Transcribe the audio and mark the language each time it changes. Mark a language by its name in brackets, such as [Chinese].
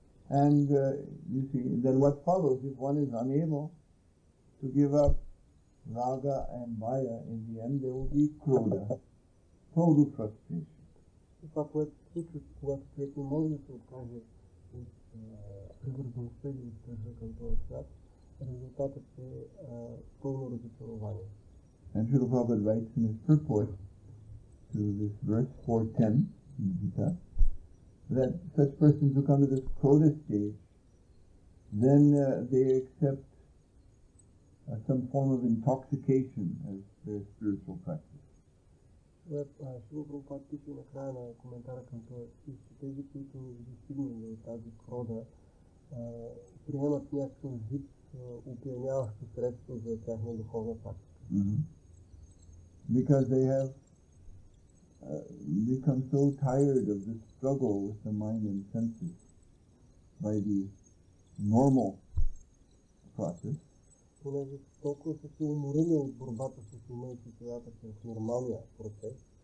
[English] And you see, then what follows, if one is unable to give up raga and bhaya, in the end there will be krodha, total frustration. [Bulgarian] Това, което се случва, когато човек не може да се откаже от привързаността или страха към този свят, резултатът е пълно разочарование. [English] And Srila Prabhupada writes in his purport to this verse 410 in Gita, that such persons who come to this krodha stage, then they accept some form of intoxication as their spiritual practice. [Bulgarian] Шрила Прабхупад пише накрая на коментара към този стих, че тези, които достигнали от тази крода, приемат някакъв вид опияняващо средство за тяхна духовна практика. [English] Because they have become so tired of the struggle with the mind and senses by the normal process. [Bulgarian] Понеже толкова са се уморили от борбата с ума и светлината в нормалния процес,